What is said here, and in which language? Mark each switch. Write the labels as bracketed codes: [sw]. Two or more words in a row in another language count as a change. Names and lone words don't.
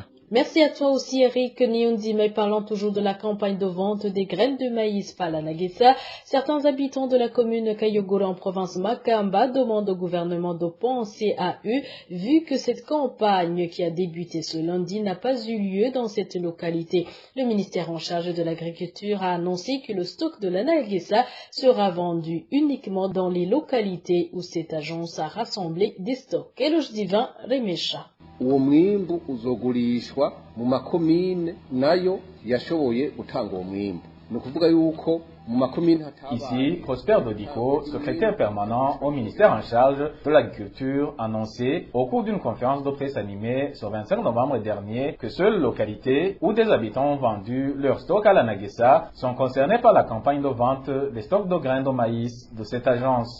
[fr] Merci à toi aussi Eric Nyondima. Parlant toujours de la campagne de vente des graines de maïs par l'Anagesa, certains habitants de la commune Kayogoro en province Makamba demandent au gouvernement de penser à eux, vu que cette campagne qui a débuté ce lundi n'a pas eu lieu dans cette localité. Le ministère en charge de l'agriculture a annoncé que le stock de l'Anagesa sera vendu uniquement dans les localités où cette agence a rassemblé des stocks. Eloge Divin, Remesha. [rn] Uwo mwimbu uzogurishwa mu makomine nayo yashoboye gutanga uwo mwimbu. Ni ukuvuga yuko [fr] Ici, Prosper Dodico, secrétaire permanent au ministère en charge de l'agriculture, annonçait au cours d'une conférence de presse animée ce 25 novembre dernier que seules les localités où des habitants ont vendu leur stock à la Naguessa sont concernées par la campagne de vente des stocks de grains de maïs de cette agence.